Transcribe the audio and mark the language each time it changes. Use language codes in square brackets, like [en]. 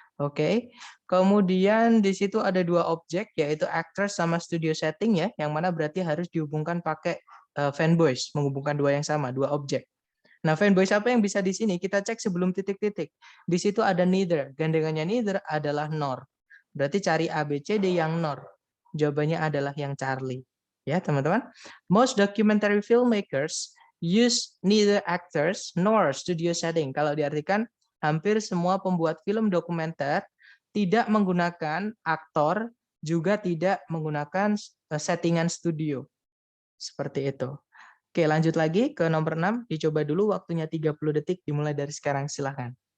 [id] Oke, kemudian di situ ada dua objek, yaitu actors sama studio setting ya, yang mana berarti harus dihubungkan pakai fanboys, menghubungkan dua yang sama, dua objek. Nah, fanboys apa yang bisa di sini? Kita cek sebelum titik-titik. Di situ ada neither, gandengannya neither adalah nor. Berarti cari ABCD yang nor. Jawabannya adalah yang Charlie. Ya, teman-teman. [en] Most documentary filmmakers use neither actors nor studio setting. [id] Kalau diartikan, hampir semua pembuat film dokumenter tidak menggunakan aktor, juga tidak menggunakan settingan studio. Seperti itu. Oke, lanjut lagi ke nomor 6. Dicoba dulu waktunya 30 detik dimulai dari sekarang. Silahkan.